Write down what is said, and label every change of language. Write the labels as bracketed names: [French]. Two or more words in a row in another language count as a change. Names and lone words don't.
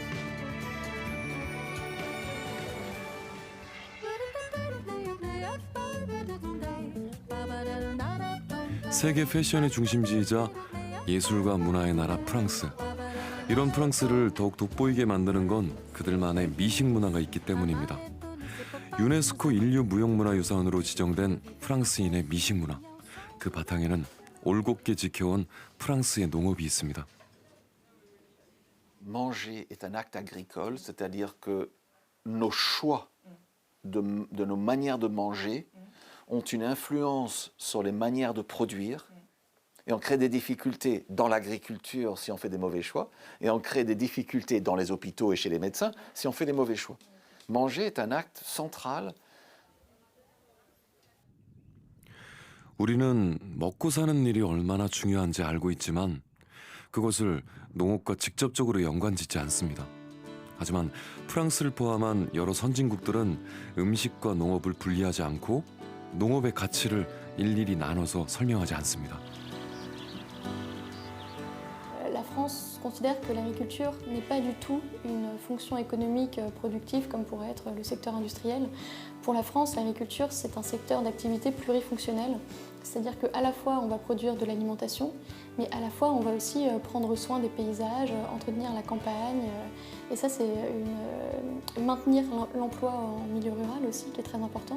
[Korean] 세계 패션의 중심지이자 예술과 문화의 나라 프랑스. 이런 프랑스를 더욱 돋보이게 만드는 건 그들만의 미식 문화가 있기 때문입니다. 유네스코 인류 무형문화유산으로 지정된 프랑스인의 미식 문화. 그 바탕에는 올곧게 지켜온 프랑스의 농업이 있습니다. [French] Manger est un acte agricole, c'est-à-dire que nos choix de nos manières de manger ont une influence sur les manières de produire. Et on crée des difficultés dans l'agriculture si on fait des mauvais choix, et on crée des difficultés dans les hôpitaux et chez les médecins si on fait des mauvais choix. Manger est un acte central. [Korean] 우리는 먹고 사는 일이 얼마나 중요한지 알고 있지만 그것을 농업과 직접적으로 연관짓지 않습니다. 하지만 프랑스를 포함한 여러 선진국들은 음식과 농업을 분리하지 않고 농업의 가치를 일일이 나눠서 설명하지 않습니다. [French] La France considère que l'agriculture n'est pas du tout une fonction économique productive comme pourrait être le secteur industriel. Pour la France, l'agriculture, c'est un secteur d'activité plurifonctionnel, c'est-à-dire qu'à la fois on va produire de l'alimentation, mais à la fois on va aussi prendre soin des paysages, entretenir la campagne, et ça c'est maintenir l'emploi en milieu rural aussi qui est très important.